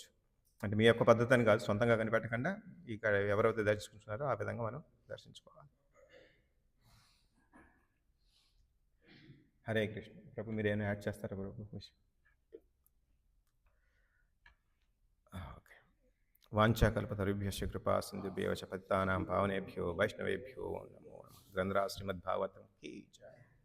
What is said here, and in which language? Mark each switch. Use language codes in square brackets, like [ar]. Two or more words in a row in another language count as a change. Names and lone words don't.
[te] అంటే మీ యొక్క పద్ధతి అని కాదు, సొంతంగా కనిపెట్టకుండా ఇక్కడ ఎవరైతే దర్శించుకుంటున్నారో ఆ విధంగా మనం దర్శించుకోవాలి. హరే కృష్ణ. ప్రభు మీరేమైనా యాడ్ చేస్తారా ప్రభు విషయం? ఓకే. [sa] వాంఛాకల్పతరుభ్యశ్చ కృపా సింధుభ్యో చ పతితానాం పావనేభ్యో వైష్ణవేభ్యో నమో నమః. [hi] గ్రంథరాజ్ శ్రీమద్భాగవతం కీ జయ.